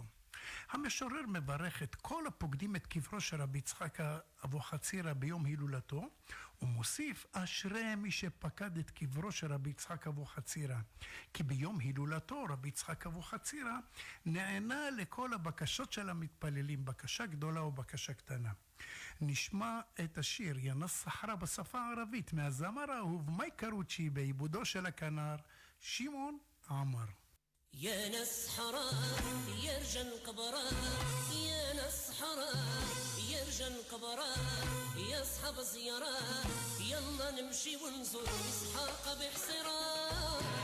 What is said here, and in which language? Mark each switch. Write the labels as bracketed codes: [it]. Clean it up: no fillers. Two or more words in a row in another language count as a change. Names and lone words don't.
[he] המשורר מברך את כל הפוקדים את קברו של רבי יצחק אבוחצירא ביום הילולתו, ומוסיף אשרי מי שפקד את קברו של רבי יצחק אבוחצירא, כי ביום הילולתו רבי יצחק אבוחצירא נענה לכל הבקשות של המתפללים, בקשה גדולה או בקשה קטנה. נשמע את השיר ינס סחרה בשפה הערבית מהזמר האהוב מי קרוצ'י בעיבודו של הכנר שמעון עמר. [ar] يا ناس حرام يا رجال كبران يا ناس حرام يا رجال كبران يا اصحاب الزيارات يلا نمشي ونزور اسحاق بحصران